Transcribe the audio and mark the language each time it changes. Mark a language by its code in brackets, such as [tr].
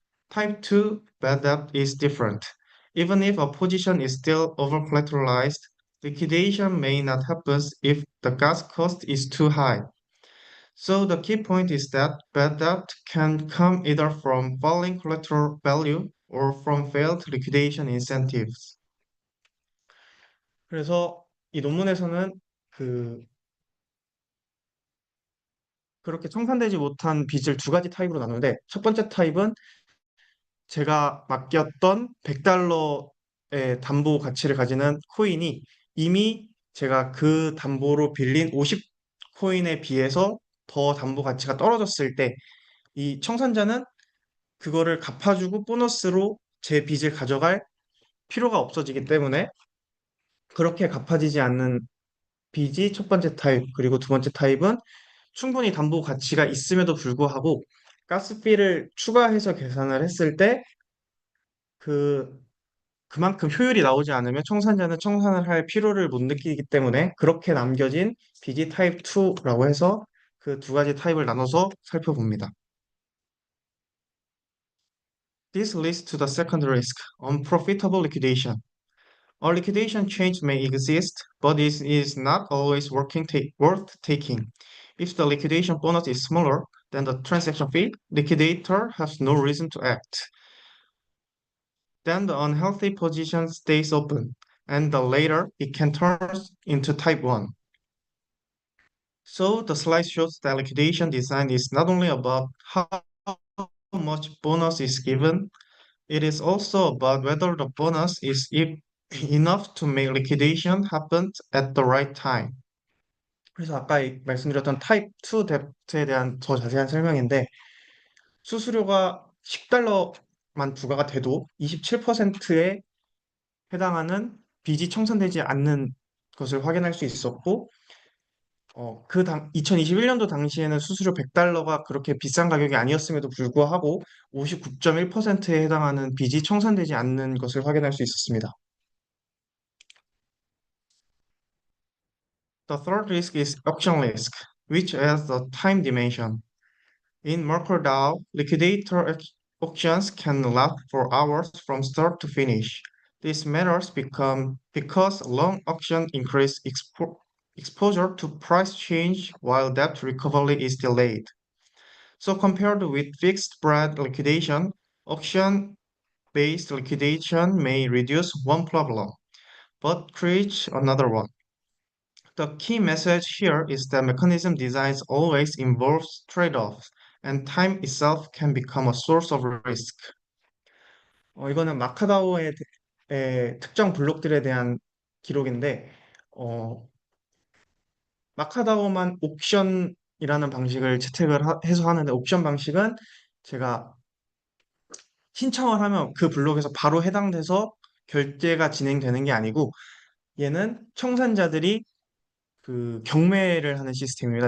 [en] Type 2 bad debt is different. Even if a position is still over-collateralized, liquidation may not happen if the gas cost is too high. So the key point is that bad debt can come either from falling collateral value or from failed liquidation incentives. [ko] 그래서 이 논문에서는 그 그렇게 청산되지 못한 빚을 두 가지 타입으로 나누는데 첫 번째 타입은 제가 맡겼던 100달러의 담보 가치를 가지는 코인이 이미 제가 그 담보로 빌린 50 코인에 비해서 더 담보 가치가 떨어졌을 때 이 청산자는 그거를 갚아주고 보너스로 제 빚을 가져갈 필요가 없어지기 때문에 그렇게 갚아지지 않는 빚이 첫 번째 타입, 그리고 두 번째 타입은 충분히 담보 가치가 있음에도 불구하고 가스비를 추가해서 계산을 했을 때 그 그만큼 효율이 나오지 않으면 청산자는 청산을 할 필요를 못 느끼기 때문에 그렇게 남겨진 빚이 타입 2라고 해서 그 두 가지 타입을 나눠서 살펴봅니다. [en] This leads to the second risk, unprofitable liquidation. A liquidation change may exist, but it is not always worth taking. If the liquidation bonus is smaller than the transaction fee, liquidator has no reason to act. Then the unhealthy position stays open, and the later it can turn into type 1. So the slide shows that liquidation design is not only about how much bonus is given, it is also about whether the bonus is enough to make liquidation happen at the right time. [ko] 그래서 아까 말씀드렸던 타입 2 뎁트에 대한 더 자세한 설명인데 수수료가 10달러만 부과가 돼도 27%에 해당하는 빚이 청산되지 않는 것을 확인할 수 있었고 2021년도 당시에는 수수료 100달러가 그렇게 비싼 가격이 아니었음에도 불구하고 59.1%에 해당하는 빚이 청산되지 않는 것을 확인할 수 있었습니다. [en] The third risk is auction risk, which has a time dimension. In MakerDAO, liquidator auctions can last for hours from start to finish. This matters because long auction increase exposure to price change while debt recovery is delayed. So compared with fixed spread liquidation, auction-based liquidation may reduce one problem, but create another one. The key message here is that mechanism designs always involves trade-offs, and time itself can become a source of risk. [ko] 이거는 마카다오의 특정 블록들에 대한 기록인데, 어, 마카다오만 옥션이 방식을 해서 하는데 옵션 방식은 제가 신청을 하면 그 블록에서 바로 해당돼서 결제가 진행되는 게 아니고 얘는 청산자들이 그 경매를 하는 시스템입니다.